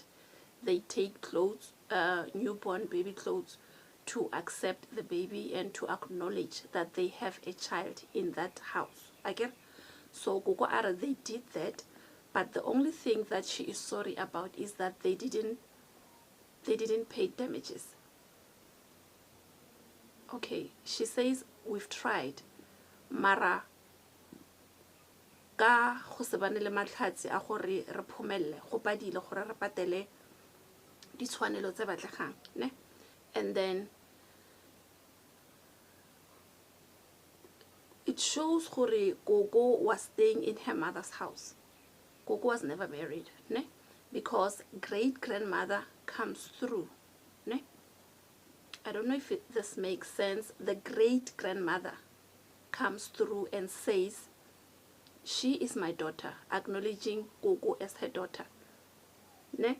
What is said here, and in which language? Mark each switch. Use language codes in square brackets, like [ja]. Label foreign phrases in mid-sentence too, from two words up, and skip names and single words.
[en] They take clothes, newborn baby clothes, to accept the baby and to acknowledge that they have a child in that house. Again, so Gogo Ara, they did that, but the only thing that she is sorry about is that they didn't pay damages. Okay, she says we've tried, [tn] mara ka go se bane le matlhatsi a gore re phomelle go padile gore re patele ditshwanelo tse batlegang, ne? [en] And then it shows gore Gogo was staying in her mother's house. Gogo was never married, ne? Because great grandmother comes through, ne? I don't know if this makes sense. The great grandmother comes through and says, she is my daughter, acknowledging Gogo as her daughter, ne?